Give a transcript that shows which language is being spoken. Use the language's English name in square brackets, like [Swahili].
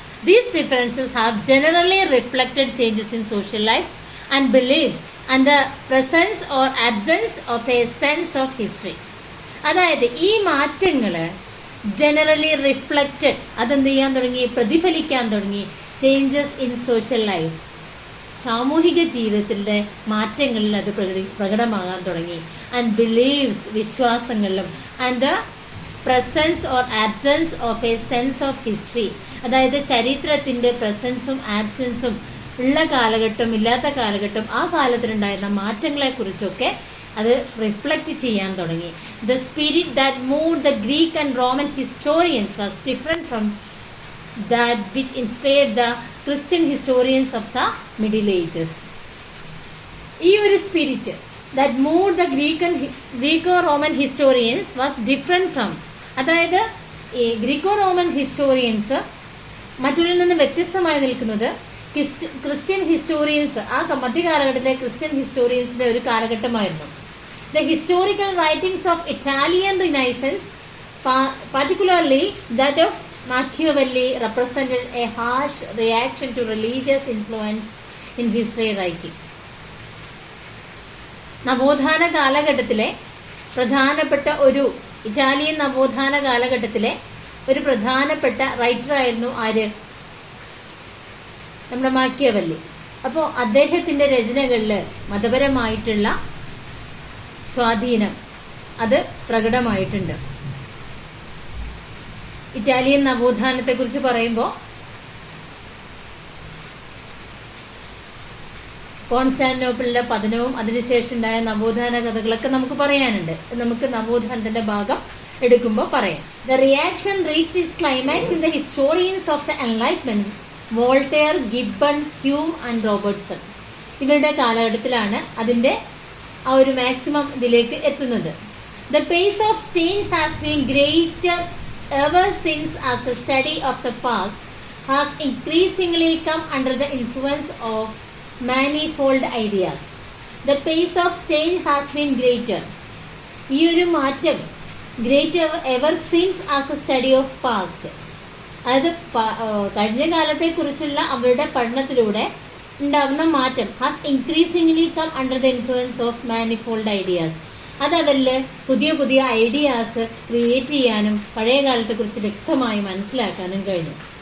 [English] These differences have generally reflected changes in social life and beliefs and the presence or absence of a sense of history. [Malayalam] അതായത് ഈ മാറ്റങ്ങൾ [English] generally reflected, [Malayalam] അതെന്ത് ചെയ്യാൻ തുടങ്ങി, പ്രതിഫലിക്കാൻ തുടങ്ങി. [English] changes in social life, [Malayalam] സാമൂഹിക ജീവിതത്തിൻ്റെ മാറ്റങ്ങളിൽ അത് പ്രകടമാകാൻ തുടങ്ങി. [English] and beliefs, [Malayalam] വിശ്വാസങ്ങളിലും. [English] and the presence or absence of a sense of history, [Malayalam] അതായത് ചരിത്രത്തിൻ്റെ പ്രസൻസും ആബ്സെൻസും ഉള്ള കാലഘട്ടം ഇല്ലാത്ത കാലഘട്ടം, ആ കാലത്തിലുണ്ടായിരുന്ന മാറ്റങ്ങളെക്കുറിച്ചൊക്കെ അത് റിഫ്ലക്റ്റ് ചെയ്യാൻ തുടങ്ങി. [English] The spirit that moved the Greek and Roman historians was different from that which inspired the Christian historians of the middle ages. [Malayalam] ഈ ഒരു [English] spirit that moved the Greco Roman historians was different from, [Malayalam] അതായത് ഈ Greco Roman historians മറ്റുള്ളവരിൽ നിന്ന് വ്യത്യസ്തമായി നിൽക്കുന്നത് Christian historians, ആ മധ്യകാലഘട്ടത്തിലെ Christian ഹിസ്റ്റോറിയൻസിൻ്റെ ഒരു കാലഘട്ടമായിരുന്നു. [English] The historical writings of Italian Renaissance, particularly that of Machiavelli, represented a harsh reaction to religious influence in history writing. [Malayalam] നവോത്ഥാന കാലഘട്ടത്തിലെ പ്രധാനപ്പെട്ട ഒരു ഇറ്റാലിയൻ നവോത്ഥാന കാലഘട്ടത്തിലെ ഒരു പ്രധാനപ്പെട്ട റൈറ്ററായിരുന്നു ആര്? നമ്മുടെ മാക്കിയവല്ലി. അപ്പോൾ അദ്ദേഹത്തിൻ്റെ രചനകളിൽ മതപരമായിട്ടുള്ള സ്വാധീനം അത് പ്രകടമായിട്ടുണ്ട്. ഇറ്റാലിയൻ നവോത്ഥാനത്തെക്കുറിച്ച് പറയുമ്പോൾ കോൺസ്റ്റാന്റിനോപ്പിളിൻ്റെ പതനവും അതിനുശേഷം ഉണ്ടായ നവോത്ഥാന കഥകളൊക്കെ നമുക്ക് പറയാനുണ്ട്. നമുക്ക് നവോത്ഥാനത്തിൻ്റെ ഭാഗം എടുക്കുമ്പോൾ പറയാം. [English] The reaction reached its climax in the historians of the enlightenment, Voltaire, Gibbon, Hume and Robertson. [Malayalam] ഇവരുടെ കാലഘട്ടത്തിലാണ് അതിൻ്റെ ആ ഒരു മാക്സിമം ഇതിലേക്ക് എത്തുന്നത്. [English] The pace of change has been greater ever since as the study of the past has increasingly come under the influence of manifold ideas. The pace of change has been greater. [Malayalam] ഈ ഒരു മാറ്റം [English] greater ever since as a study of past, [Malayalam] അതായത് കഴിഞ്ഞ കാലത്തെക്കുറിച്ചുള്ള അവരുടെ പഠനത്തിലൂടെ ഉണ്ടാകുന്ന മാറ്റം [English] Has increasingly come under the influence of manifold ideas. [Malayalam] അതവരിൽ പുതിയ പുതിയ ഐഡിയാസ് ക്രിയേറ്റ് ചെയ്യാനും പഴയ കാലത്തെക്കുറിച്ച് വ്യക്തമായി മനസ്സിലാക്കാനും കഴിഞ്ഞു.